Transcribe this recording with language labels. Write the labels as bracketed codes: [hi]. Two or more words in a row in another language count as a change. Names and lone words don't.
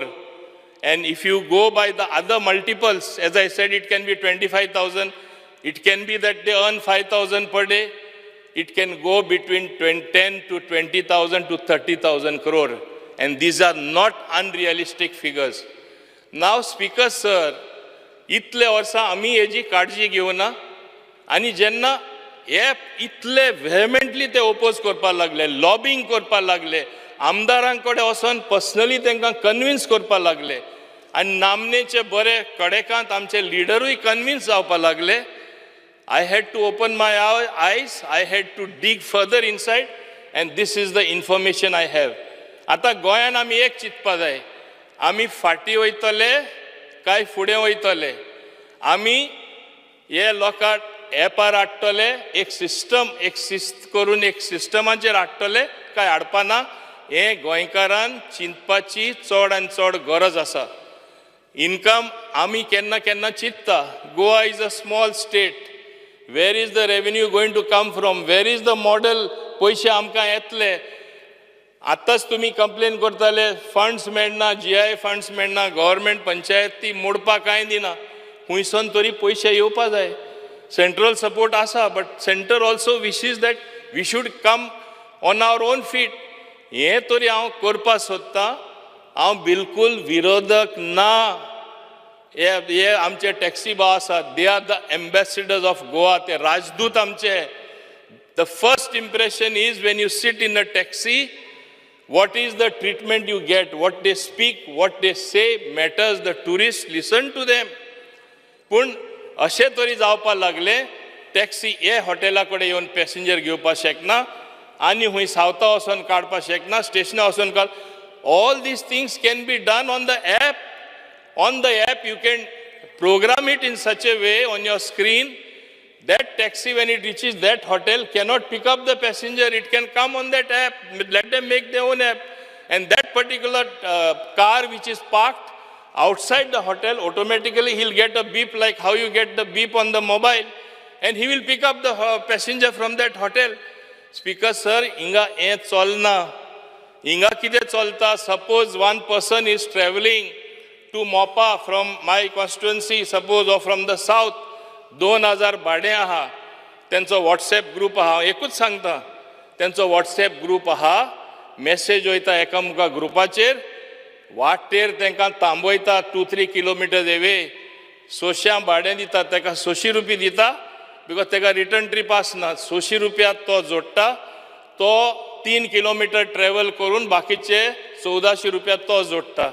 [en] And if you go by the other multiples, as I said, it can be 25,000. It can be that they earn 5,000 per day. It can go between 10 to 20,000 to 30,000 crore. And these are not unrealistic figures. Now, Speaker, sir, [kok] इतले वर्सां आमी हेजी काळजी घेवना. आनी जेन्ना हे इतले व्हेहेमेंटली ते ओपोज करपाक लागले, लॉबिंग करपाक लागले, आमदारांकडे वचोन पर्सनली तांकां कन्विन्स करपाक लागले, आनी नामनेचे बरे कडेकांत आमचे लिडरूय कन्विन्स जावपाक लागले. [en] I had to open my eyes, I had to dig further inside, and this is the information I have. [kok] आता गोंयान आमी एक चिंतपा जाय, आमी फाटीं वयतले काय फुडें वयतले. आमी हे लोकांक एपार हाडटले, एक शिस्त करून एक सिस्टमाचेर हाडटले काय हाडपाना, हे गोंयकारान चिंतपाची चड आनी चड गरज आसा. इनकम आमी केन्ना केन्ना चिंतता, [en] Goa is a small state. Where is the revenue going to come from? Where is the model? [kok] पैसे आमकां येतले. आतांच तुमी कंप्लेन करताले फंड्स मेळना, GI फंड्स मेळना, गव्हर्मेंट पंचायत ती मोडपाक कांय दिना. खुंयसून तरी पयशे येवपा जाय. [en] central support [kok] आसा, [en] but centre also wishes that we should come on our own feet. [kok] हें तरी हांव करपाक सोदतां. हांव बिलकूल विरोधक ना. हे आमचे टॅक्सी भाव आसात, [en] they are the ambassadors of Goa, [kok] ते राजदूत आमचे. [en] The first impression is when you sit in a taxi, what is the treatment you get, what they speak, what they say matters. The tourists listen to them. [kok] पूण अशें तरी जावपा लागले टॅक्सी हे हॉटेला कडेन येवन पॅसेंजर घेवपा शकना आनी हूंय सावता वचोन काडपा शकना स्टेशना वचोन काड [en] all these things can be done on the app. On the app, you can program it in such a way on your screen that taxi, when it reaches that hotel, cannot pick up the passenger. It can come on that app. Let them make their own app. And that particular car which is parked outside the hotel, automatically he'll get a beep like how you get the beep on the mobile. And he will pick up the passenger from that hotel. Speaker, sir, [kok] inga e cholna. Inga kide cholta. [en] Suppose one person is traveling to Mopa from my constituency, suppose, or from the south, [kok] 2000 भाडें आहा, त्यांचो WhatsApp ग्रुप आहा, एकूच सांगता, त्यांचो WhatsApp ग्रुप आहा, मेसेज वयता एकामेका ग्रुपाचेर, वाटेर तांकां थांबयता 2-3 किलोमिटर एवे, 600 भाडें दिता, ताका 600 रुपया दिता, बिकॉज ताका [en] return trip [kok] आसना, 600 रुपया तो जोडटा, तो 3 किलोमिटर ट्रॅव्हल करून बाकीचे 1400 रुपया तो जोडटा.